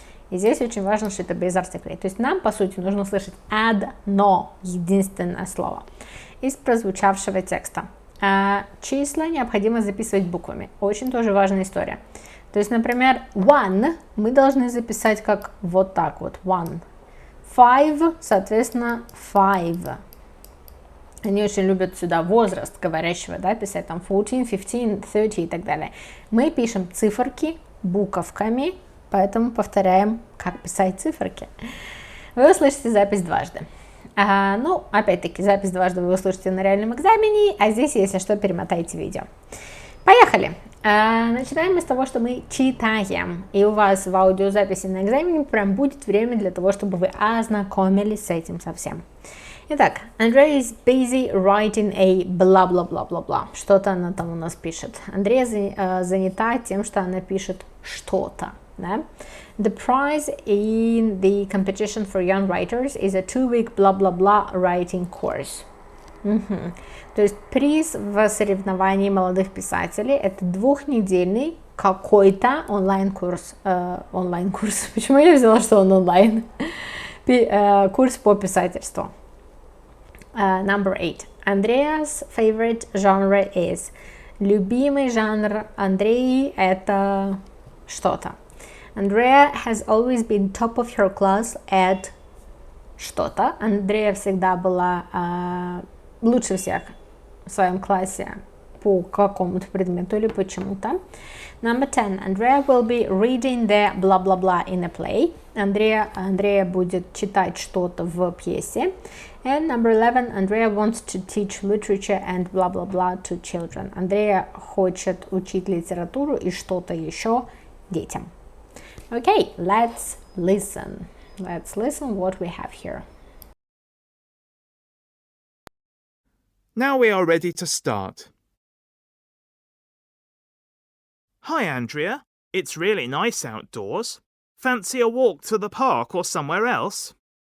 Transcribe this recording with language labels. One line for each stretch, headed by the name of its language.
Russian: И здесь очень важно, что это без артиклей. То есть нам, по сути, нужно услышать одно единственное слово из прозвучавшего текста. Числа необходимо записывать буквами. Очень тоже важная история. То есть, например, one мы должны записать как вот так вот.
English: One. Five,
Russian: соответственно,
English: five.
Russian: Они очень любят сюда возраст говорящего, да, писать там 14, 15, 30 и так далее. Мы пишем циферки буковками, поэтому повторяем, как писать циферки. Вы услышите запись дважды. Ну, опять-таки, запись дважды вы услышите на реальном экзамене, а здесь, если что, перемотайте видео. Поехали! Начинаем мы с того, что мы читаем, и у вас в аудиозаписи на экзамене прям будет время для того, чтобы вы ознакомились с этим совсем.
English: Итак, Andrea is busy writing a blah-blah-blah-blah-blah.
Russian: Что-то она там у нас пишет. Андрея занята тем, что она пишет что-то. Да?
English: The prize in the competition for young writers is a 2-week blah-blah-blah writing course.
Russian: То есть приз в соревновании молодых писателей — это 2-недельный какой-то онлайн-курс. Онлайн-курс. Почему я взяла, что он онлайн? Курс по писательству.
English: Number 8. Andrea's favorite genre is.
Russian: Любимый жанр Андреи — это что-то.
English: Andrea has always been top of her class at
Russian: что-то. Андрея всегда была лучше всех в своем классе по какому-то предмету или почему-то.
English: Number 10. Andrea will be reading the blah blah blah in a play.
Russian: Андрея будет читать что-то в пьесе.
English: And number 11. Andrea wants to teach literature and blah blah blah to children.
Russian: Андрея хочет учить литературу и что-то еще детям.
English: Okay, let's listen. Let's listen what we have here. Now we are ready to start. Hi, Andrea. It's really nice outdoors. Fancy a walk to the park or somewhere else?